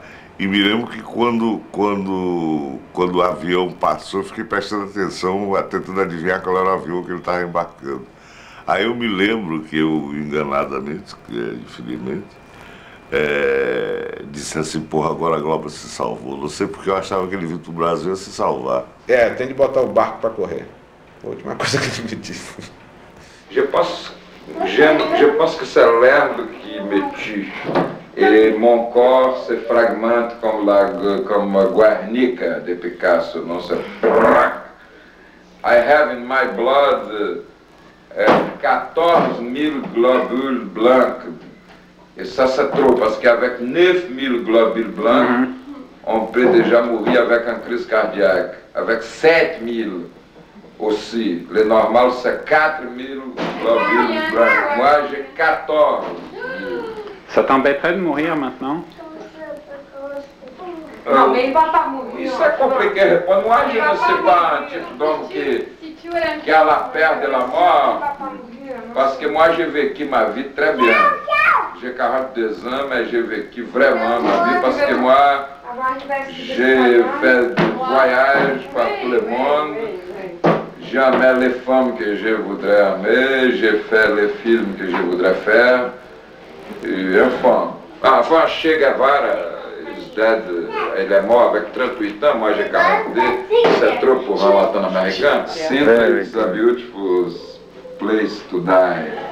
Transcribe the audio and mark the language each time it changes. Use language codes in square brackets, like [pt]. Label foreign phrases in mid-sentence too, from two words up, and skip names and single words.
[pt] E me lembro que quando o avião passou, eu fiquei prestando atenção, tentando adivinhar qual era o avião que ele estava embarcando. Aí eu me lembro que eu, enganadamente, infelizmente, disse assim, porra, agora a Glauber se salvou. Não sei porque eu achava que ele vinha pro Brasil a se salvar. Tem de botar o barco para correr. Foi a última coisa que ele me disse. [fr] Je pense que c'est l'air qui me tue. Et mon corps se fragmente comme Guernica de Picasso. Non, c'est... [en] I have in my blood 14 000 [fr] globules blancs. Et ça c'est trop, parce qu'avec 9 000 globules blancs, on peut déjà mourir avec une crise cardiaque. Avec 7 000 aussi. Le normal c'est 4 000 globules blancs. Moi j'ai 14 000. Ça t'embêterait de mourir maintenant? Non, mais il va pas mourir. [pt] Isso é complicado. [fr] Moi, je ne sais pas un type d'homme qui a la peur de la mort. Parce que moi, j'ai vécu ma vie très bien. J'ai 42 ans, mais j'ai vécu vraiment ma vie. Parce que moi, j'ai fait des voyages par tout le monde. J'ai aimé les femmes que je voudrais aimer. J'ai fait les films que je voudrais faire. Et enfin, Che Guevara, [pt] ele é [fr] mort avec 38 ans, moi j'ai 42, c'est trop pour un latino-américain. [en] Sintra is a beautiful place to die.